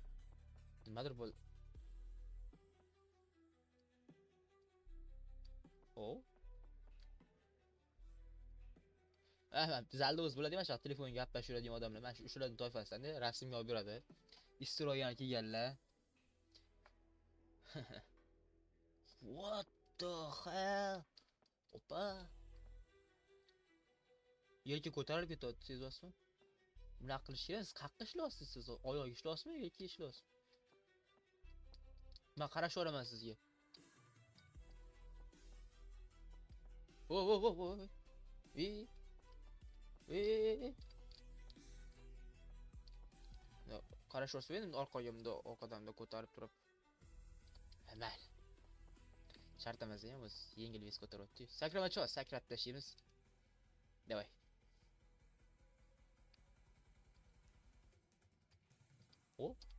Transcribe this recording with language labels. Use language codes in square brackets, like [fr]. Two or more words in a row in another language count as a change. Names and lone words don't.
[uz] Nimadir bo'ldi. Zalda o'z bo'ladi, mana shu telefonga gaplashiradigan odamlar, mana shu shularning toifasidan rasmga olib beradi. Istirogani kelganlar. [en] What the hell? [uz] Opa. Yerga ko'tarilib ketadi, sezyapsizmi? Bunaqa qilishingiz qayerqa ishlayapsiz siz? Oyoq ishlayapsizmi yoki ishlayapsizmi? Men qarashib olaman sizga. Vo vo vo vo. E e. Qarashib olsa endi orqaga bunda orqadan ko'tarib turib. Mayli. Shart emas ham o'z yengil ves ko'taryapti. Sakramachi, sakrab tashlaymiz. [ru] Давай. O.